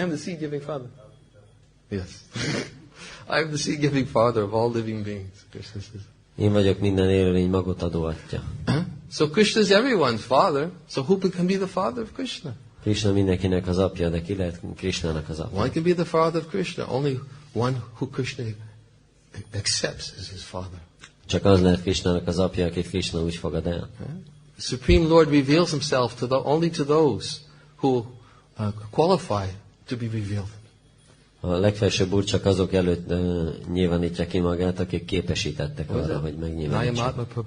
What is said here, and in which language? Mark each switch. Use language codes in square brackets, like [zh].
[en] I am the seed-giving father. Yes. I am the seed-giving father of all living beings, Krishna says. [hu] Én vagyok minden élőlény magot adó atya. [en] So Krishna is everyone's father. So who can be the father of Krishna? [hu] Krishna mindenkinek az apja, de ki lehet Krishnának az apja? [en] One can be the father of Krishna. Only one who Krishna accepts as his father. [hu] Csak az lehet Krishnának az apja, akit Krishna úgy fogad el. [en] The Supreme Lord reveals himself only to those who qualify to be revealed. [hu] A legfelsőbb Úr csak azok előtt nyilvánítja ki magát, akik képesítettek arra, hogy megnyilvánítsa.